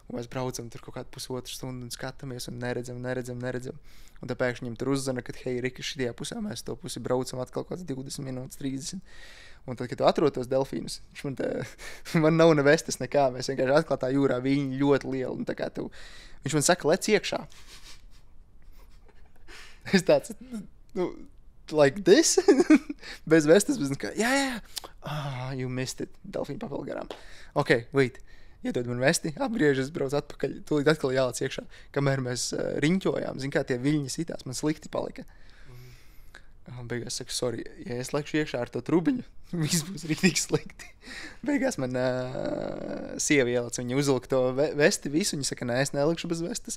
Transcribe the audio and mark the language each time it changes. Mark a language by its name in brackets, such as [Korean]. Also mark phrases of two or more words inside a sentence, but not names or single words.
[Latvian] Un mēs braucam tur kaut kādu pusotru stundu un skatāmies un neredzam. Un tā pēkšņi viņam tur uzzana, ka, hei, Rika, šitajā pusē mēs to pusi braucam atkal kaut kāds 20 minūtes, 30. Un tad, kad tu atrod tos delfīnus, man nav ne vestes nekā, mēs vienkārši atklātā jūrā, viņi ļoti lieli. Un tā kā viņš man saka, lec iekšā. Es tāds, [English] like this? [Latvian] Bez vestes, bez nekā. Jā. [English] You missed it. [Latvian] Delfīni papildu garām. [English] Ok, wait. [Latvian] Iedod man vesti, apgriežas, brauc atpakaļ. Tūlīt atkal jālec iekšā. Kamēr mēs riņķojām, zin kā tie viļņi sitās, man slikti palika. Beigās saka, sorry, ja es lekšu iekšā ar to trubiņu, viss būs rītīgi slikti. Beigās man sieva ielec, viņa uzlika to vesti visu, viņa saka, nē, es nelikšu bez vestes.